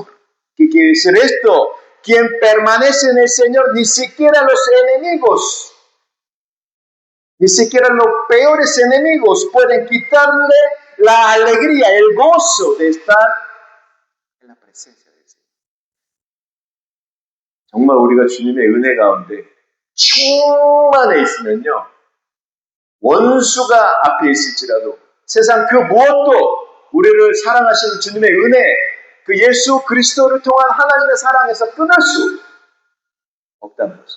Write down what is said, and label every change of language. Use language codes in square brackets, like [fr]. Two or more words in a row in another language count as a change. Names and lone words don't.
[es] ¿Qué quiere decir esto? Quien permanece en el Señor, ni siquiera los enemigos, ni siquiera los peores enemigos pueden quitarle la alegría, el gozo de estar en la presencia del Señor. [ko] 정말 우리가 주님의 은혜 가운데 충만해 있으면요, 원수가 앞에 있을지라도 세상 그 무엇도 우리를 사랑하시는 주님의 은혜, 그 예수 그리스도를 통한 하나님의 사랑에서 끊을 수 없다는 것이죠.